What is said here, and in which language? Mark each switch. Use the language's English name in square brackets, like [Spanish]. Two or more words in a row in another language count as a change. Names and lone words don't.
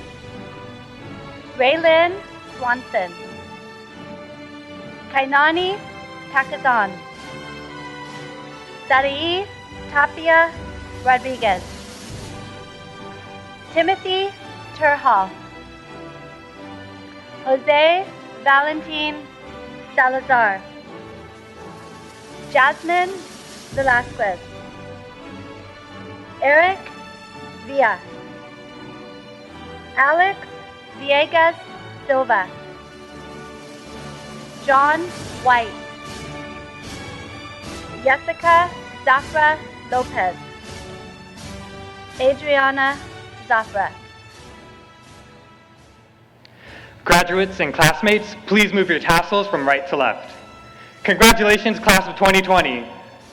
[English] Raylyn Swanson. Kainani Takazan. Sarai Tapia Rodriguez. Timothy Turhal. Jose Valentin Salazar. Jasmine Velasquez. Eric Villa. Alex Villegas Silva. John White. Jessica Zafra Lopez. Adriana Zafra. Graduates and classmates, please move your tassels from right to left. Congratulations, class of 2020.